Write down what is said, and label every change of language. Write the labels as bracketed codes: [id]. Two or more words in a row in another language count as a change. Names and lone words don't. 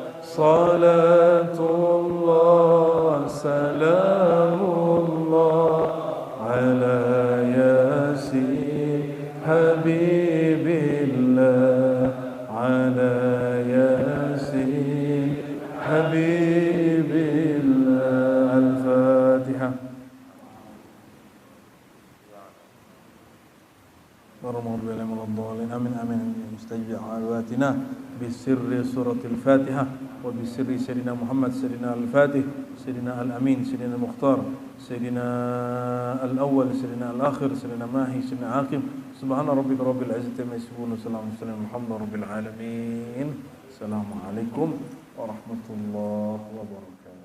[ar] صلاة الله سلام الله على يس حبيب الله، على يس حبيب الله. Al-Fatiha. آمين آمين مستجيب دعواتنا بسر سورة الفاتحة وبسر سيدنا محمد، سيدنا الفاتح، سيدنا الأمين، سيدنا المختار، سيدنا الأول، سيدنا الآخر، سيدنا ماحي، سيدنا عاقم. سبحان ربك رب العزة عما يصفون، سلام الحمد لله رب العالمين. السلام عليكم ورحمة الله وبركاته.